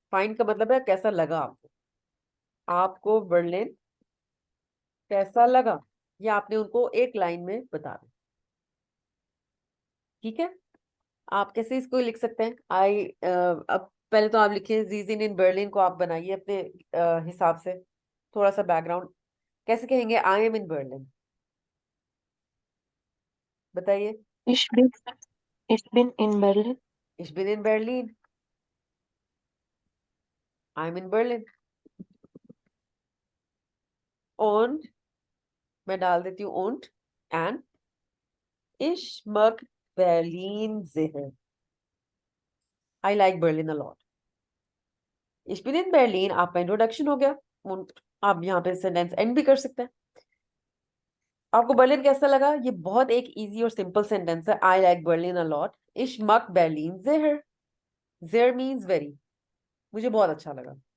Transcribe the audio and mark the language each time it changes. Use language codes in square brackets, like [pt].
[hi] Find का मतलब है कैसा लगा आपको, आपको बर्लिन कैसा लगा, ये आपने उनको एक लाइन में बता दें, ठीक है। आप कैसे इसको लिख सकते हैं, अब पहले तो आप लिखें जीजिन इन बर्लिन को, आप बनाइए अपने हिसाब से। थोड़ा सा बैकग्राउंड, कैसे कहेंगे आई एम इन बर्लिन, बताइए। [de] Ich bin, ich bin in Berlin. Ich bin in Berlin, [en] I am in Berlin. [de] und [hi] मैं डाल देती हूँ [de] und and ich mag Berlin sehr, [en] I like Berlin a lot। [de] Ich bin in Berlin [hi] आपका introduction हो गया। und आप यहाँ पे सेंटेंस एंड भी कर सकते हैं। आपको बर्लिन कैसा लगा, ये बहुत एक इजी और सिंपल सेंटेंस है। [en] I like Berlin a lot, [de] इश मक बर्लिन ज़ेहर, [hi] ज़ेहर मींस वेरी, मुझे बहुत अच्छा लगा।